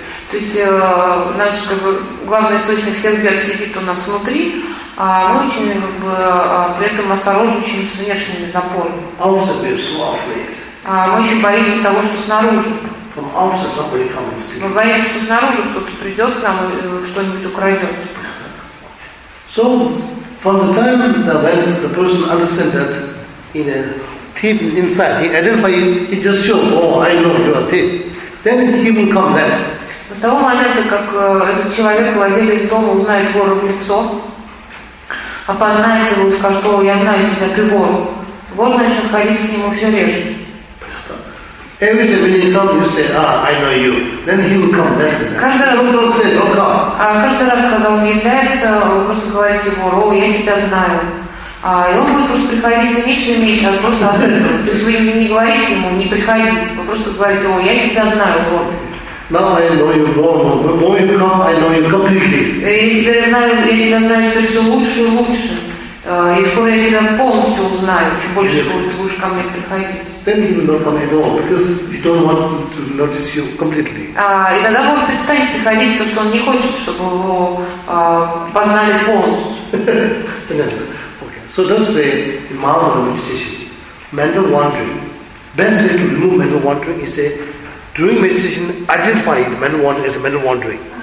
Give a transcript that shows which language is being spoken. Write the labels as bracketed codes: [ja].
[ru] То есть наш как бы главный источник всех бед сидит у нас внутри, а мы очень как бы при этом осторожничаем с внешними запорами. [en] Outside we are so afraid. [ru] Мы очень боимся того, что снаружи. [en] From outside somebody comes and steals. [ru] Мы боимся, что снаружи кто-то придет к нам и что-нибудь украдет. [en] So, from the time that when the person understands that in a thief inside, he identifies you, he just shows, oh, I know you are a thief. Then he will come less. [ru] С того момента, как этот человек, владелец из дома, узнает вора в лицо, опознает его и скажет, что я знаю тебя, ты вор. Вор начнет ходить к нему все реже. [en] Every time when you come, you say, ah, I know you. Then he will come less than that. [ru] Каждый раз, когда он является, вы просто говорите ему, о, я тебя знаю. А, и он будет просто приходить все меньше и меньше, а просто открыто. То есть вы не говорите ему, не приходи. Вы просто говорите, о, я тебя знаю, вор. [en] Now I know you more. The more you come, I know you completely. [ru] Я тебя знаю, что все лучше и лучше. И скоро я тебя полностью узнаю. Чем больше ты будешь ко мне приходить. [en] Then he will not come at all, because he don't want to notice you completely. [ru] И тогда он перестанет приходить, потому что он не хочет, чтобы его познали полностью. [en] Okay. So that's the Imam of the meditation. Mental wandering. Best way to remove mental wandering is say, during meditation, identify the mental wandering as a mental wandering.